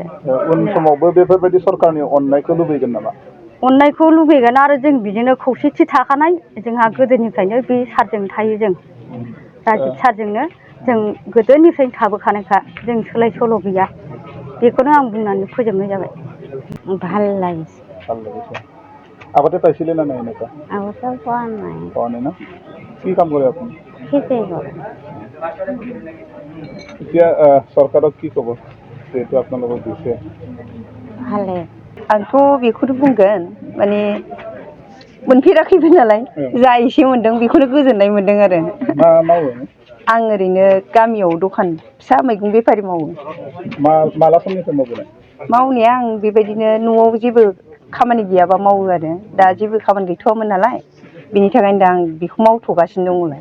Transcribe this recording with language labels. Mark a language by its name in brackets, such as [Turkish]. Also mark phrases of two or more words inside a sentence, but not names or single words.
[Bodo] उन समावबो बेफोरबायदि सरकारनि अननायखौ लुबैगोन नामा अननायखौ लुबैगोन आरो जों बिदिनो खौसेथि थाखानाय जोंहा गोदोनिफ्रायनो बे सारजों थायो जों राजिब सारजोंनो जों गोदोनिफ्रायनो थाबोखानायखा जों सोलाय सोल' गैया बेखौनो आं बुंनानै फोजोबनाय जाबाय [Assamese] ভাল লাগিছে আগতে পাইছিলে না নাই এনেকুৱা আগতে পোৱা নাই নাই না কি কাম কৰে আপুনি খেতি কৰে এতিয়া চৰকাৰক কি ক'ব যিহেতু আপোনালোকক দিছে ভালে [Bodo] आंथ' बेखौनो बुंगोन माने मोनफेराखैबो नालाय जा एसे मोनदों बेखौनो गोजोननाय मोनदों आरो मा मावो आं ओरैनो गामियाव दखान फिसा मैगं बेफारि मावो माला समनिफ्राय मावबोनाय मावनाया आं बेबायदिनो न'आव जेबो खामानि गैयाबा मावो आरो दा जेबो खामानि गैथ'वामोन नालाय बिनि थाखायनो दा आं बेखौ मावथ'गासिनो दङलाय